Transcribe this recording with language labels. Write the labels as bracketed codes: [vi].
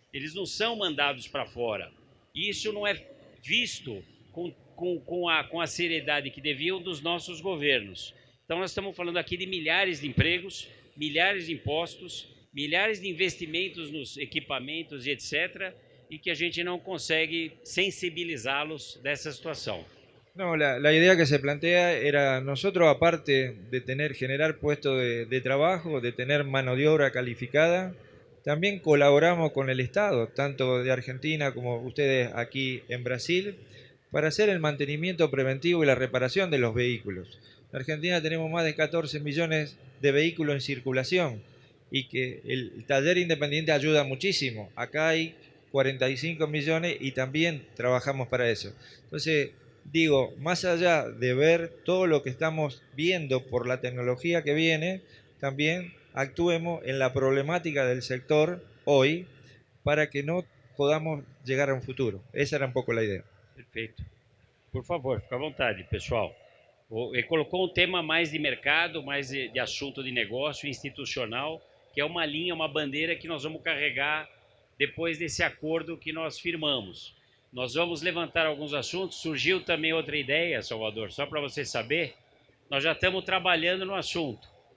[pt] Eles não são mandados para fora. E isso não é visto com a seriedade que deviam dos nossos governos. Então nós estamos falando aqui de milhares de empregos, milhares de impostos, milhares de investimentos nos equipamentos e etc., e que a gente não consegue sensibilizá-los dessa situação. [es] No, la idea que se plantea era nosotros, aparte de generar puestos de trabajo, de tener mano de obra calificada, también colaboramos con el Estado, tanto de Argentina como ustedes aquí en Brasil, para hacer el mantenimiento preventivo y la reparación de los vehículos. En Argentina tenemos más de 14 millones de vehículos en circulación y que el taller independiente ayuda muchísimo. Acá hay 45 millones y también trabajamos para eso. Entonces, digo, más allá de ver todo lo que estamos viendo por la tecnología que viene, también actuemos en la problemática del sector hoy para que no podamos llegar a un futuro. Esa era un poco la idea. [pt] Perfeito. Por favor, fica à vontade, pessoal. Ele colocou um tema mais de mercado, mais de assunto de negócio institucional, que é uma linha, uma bandeira que nós vamos carregar depois desse acordo que nós firmamos. Nós vamos levantar alguns assuntos. Surgiu também outra ideia, Salvador, só para você saber, nós já estamos trabalhando no assunto.